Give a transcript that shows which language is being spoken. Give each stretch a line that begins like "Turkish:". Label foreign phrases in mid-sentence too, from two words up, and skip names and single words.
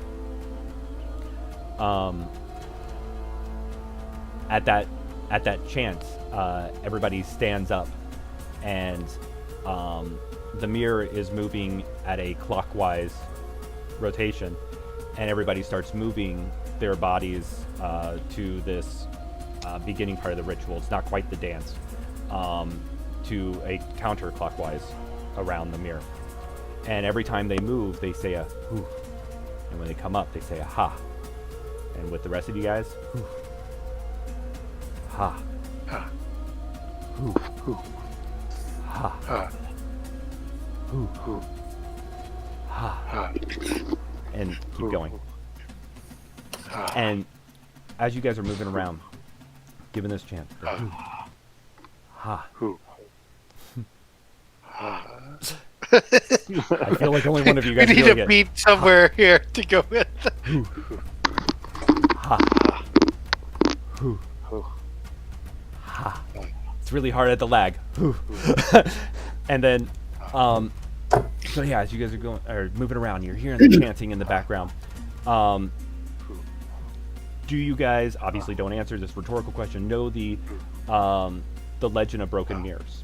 English: At that chant, everybody stands up, and the mirror is moving at a clockwise rotation, and everybody starts moving their bodies to this beginning part of the ritual. It's not quite the dance, to a counterclockwise around the mirror. And every time they move, they say a "hoo," and when they come up, they say a "ha." And with the rest of you guys, "hoo." Ha. Ha. Hoo. Hoo. Ha. Ha. Hoo. Hoo. Ha. Ha. And keep Hoo. going. Ha. And as you guys are moving around, giving this chant, Ha. hoo. Ha. Hoo. Ha. I feel like only one of you guys We need doing a it. beat somewhere here to go with. Hoo. Ha. Hoo. Hoo. Ha. It's really hard at the lag. Hoo. And then, so yeah, as you guys are going or moving around, you're hearing the chanting in the background. Do you guys, obviously don't answer this rhetorical question, know the Legend of Broken Mirrors?